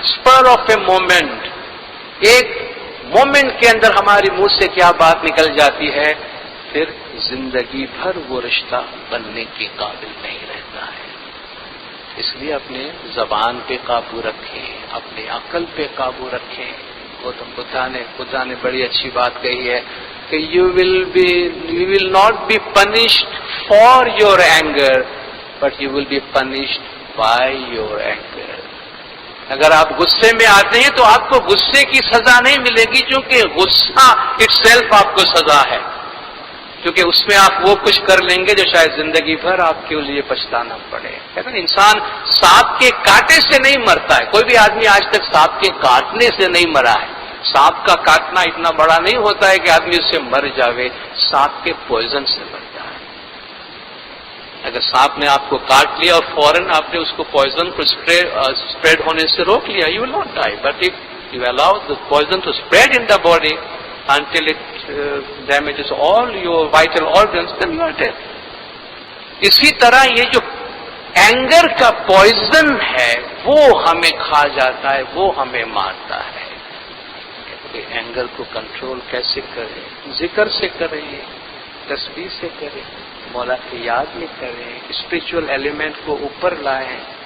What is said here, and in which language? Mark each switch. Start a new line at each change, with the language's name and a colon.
English: spur of a moment,
Urdu: ایک moment کے اندر ہماری منہ سے کیا بات نکل جاتی ہے، پھر زندگی بھر وہ رشتہ بننے کے قابل نہیں رہتا ہے. اس لیے اپنے زبان پہ قابو رکھیں، اپنی عقل پہ قابو رکھیں. خدا نے بڑی اچھی بات کہی ہے کہ
English: you will not be punished for your anger, but you will be punished by your anger.
Urdu: اگر آپ غصے میں آتے ہیں تو آپ کو غصے کی سزا نہیں ملے گی، کیونکہ غصہ
English: itself
Urdu: آپ کو سزا ہے، کیونکہ اس میں آپ وہ کچھ کر لیں گے جو شاید زندگی بھر آپ کے لیے پچھتانا پڑے. کہتے ہیں انسان سانپ کے کاٹے سے نہیں مرتا ہے. کوئی بھی آدمی آج تک سانپ کے کاٹنے سے نہیں مرا ہے. سانپ کا کاٹنا اتنا بڑا نہیں ہوتا ہے کہ آدمی اس سے مر جاوے، سانپ کے پوائزن سے مرتا ہے. اگر سانپ نے آپ کو کاٹ لیا اور فوراً آپ نے اس کو پوائزن کو اسپریڈ ہونے سے روک لیا،
English: You will not die. But if you allow the poison to spread in the body until it damages all your vital organs, then you are dead.
Urdu: اسی طرح یہ جو اینگر کا پوائزن ہے وہ ہمیں کھا جاتا ہے، وہ ہمیں مارتا ہے. اینگر کو کنٹرول کیسے کریں؟ ذکر سے کریں، تسبیح سے کریں، مولا کی یاد میں کریں، اسپریچول ایلیمنٹ کو اوپر لائیں.